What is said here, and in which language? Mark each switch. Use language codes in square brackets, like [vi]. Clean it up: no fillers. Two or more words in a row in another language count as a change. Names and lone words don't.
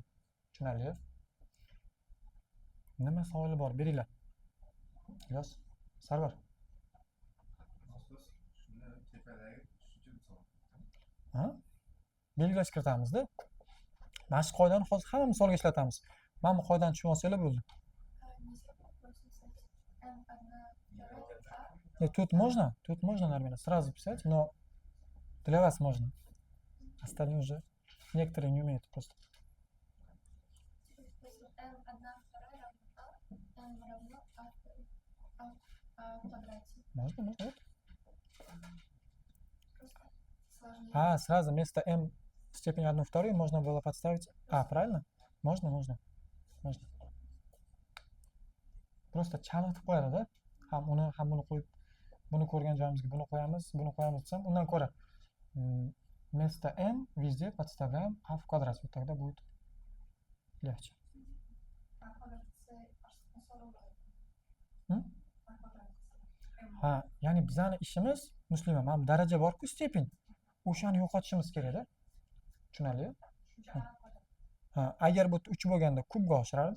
[uz] Tushunarli? Nima savoli bor? Beringlar. Yoz. Sarvar. Ha? Belgilash kiritamiz-da. Mana shu qoidani hozir hamma misolga ishlatamiz. Mana bu qoidani tushunib olsanglar bo'ldi. [ru] Тут можно, наверное, сразу писать, но для вас можно. Остальные уже, некоторые не умеют просто. Можно, вот. А, сразу вместо m в степени 1/2 можно было подставить а, правильно? Можно. Просто [uz] chalg'itib qo'yadi da. Ham uni, ham buni qo'yib, buni ko'rgan joyimizga buni qo'yamiz desam, undan ko'ra [ru] вместо m везде подставляем a в квадрат. Вот тогда будет легче. [uz] Ha, ya'ni bizani ishimiz, Muslima, mana daraja bor-ku, stepень. O'shani yo'qotishimiz kerak-da. Tushunarli? Ha, agar bu 3 bo'lganda kubga oshirardik.